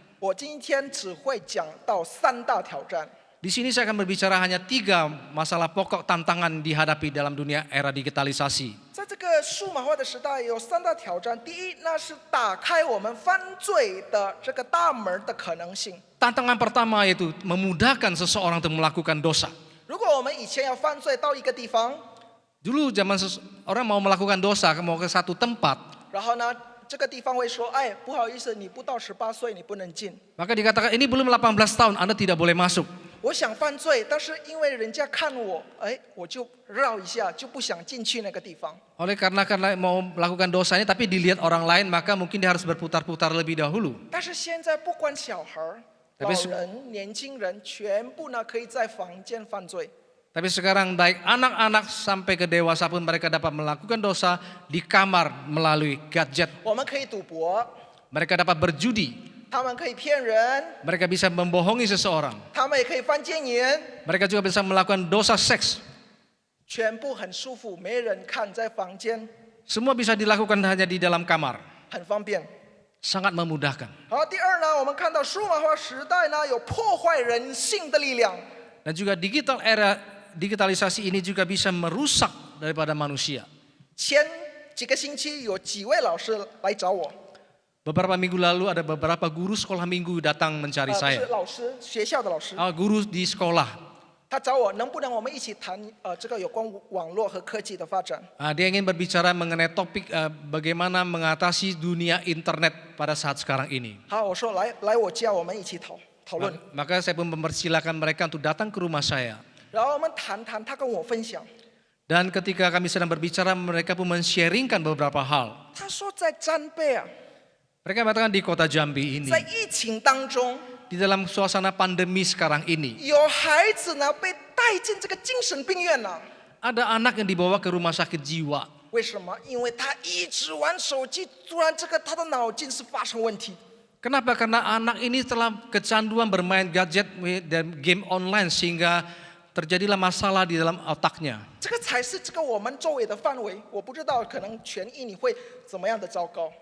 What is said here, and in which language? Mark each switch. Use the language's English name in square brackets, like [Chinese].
[Chinese] 我今天只会讲到3大挑战。 [Indonesian] Di sini saya akan berbicara hanya 3 masalah pokok tantangan dihadapi dalam dunia era digitalisasi. [Chinese] 在这个数码化的时代，有3大挑战。第一，那是打开我们犯罪的这个大门的可能性。 [Indonesian] Tantangan pertama yaitu memudahkan seseorang untuk melakukan dosa. [Chinese] 如果我们以前要犯罪到一个地方， [Indonesian] Dulu zaman orang mau melakukan dosa, mau ke satu tempat, [Chinese] 然后呢，这个地方会说：“哎，不好意思，你不到18岁，你不能进。 [Indonesian] maka dikatakan ini belum 18 tahun, Anda tidak boleh masuk. [Chinese] 我想犯罪，但是因为人家看我，哎，我就绕一下，就不想进去那个地方。 [Indonesian] Oleh karena mau melakukan dosanya tapi dilihat orang lain, maka mungkin dia harus berputar-putar lebih dahulu. [Chinese] 但是现在不管小孩儿、老人、年轻人，全部呢可以在房间犯罪。 [Indonesian] Tapi sekarang baik anak-anak sampai ke dewasa pun mereka dapat melakukan dosa di kamar melalui gadget. [Chinese] 我们可以赌博， [Indonesian] Mereka dapat berjudi, [Chinese] 他们可以骗人， [Indonesian] mereka bisa membohongi seseorang. [Chinese] 他们也可以犯奸淫， [Indonesian] Mereka juga bisa melakukan dosa seks. [Chinese] 全部很舒服，没人看，在房间 [Indonesian] Semua bisa dilakukan hanya di dalam kamar. [Chinese] 很方便。 [Indonesian] Sangat memudahkan. [Chinese] 好，第二呢，我们看到数码化时代呢有破坏人性的力量。 [Indonesian] Dan juga digitalisasi ini juga bisa merusak daripada manusia. [Chinese] 前几个星期有几位老师来找我， [Indonesian] Beberapa minggu lalu ada beberapa guru sekolah minggu datang mencari [Chinese] 不是 [Indonesian] saya. [Chinese] 老师，学校的老师， [Indonesian] Guru di sekolah. [Chinese] 他找我能不能我们一起谈这个有关网络和科技的发展。 [Indonesian] Dia ingin berbicara mengenai topik bagaimana mengatasi dunia internet pada saat sekarang ini. [Chinese] 好，我说来我家，我们一起讨论。 [Indonesian] Maka saya pun mempersilahkan mereka untuk datang ke rumah saya. [Chinese] 然后我们谈，他跟我分享， [Indonesian] Dan ketika kami sedang berbicara, mereka pun men-sharingkan beberapa hal. [Chinese] 他说在詹贝啊， [Indonesian] Mereka mengatakan di kota Jambi ini, [Chinese] 在疫情当中， [Indonesian] di dalam suasana pandemi sekarang ini, [Chinese] 有孩子呢被带带进这个精神病院呢、 [Indonesian] Ada anak yang dibawa ke rumah sakit jiwa. [Chinese] 为什么？因为他一直玩手机，突然他的脑筋是发生问题。 [Indonesian] Kenapa? Karena anak ini telah kecanduan bermain gadget dan game online sehingga terjadilah masalah di dalam otaknya. [Chinese] 这个才是我们周围的范围。我不知道，可能全印尼会怎么样的糟糕。